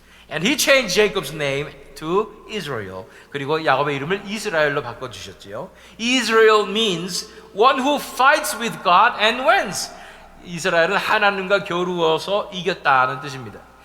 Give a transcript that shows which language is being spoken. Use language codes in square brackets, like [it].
[en] And he changed Jacob's name to Israel. [ko] 그리고 야곱의 이름을 이스라엘로 바꿔주셨지요. [en] Israel means one who fights with God and wins. [ko] 이스라엘은 하나님과 겨루어서 이겼다는 뜻입니다.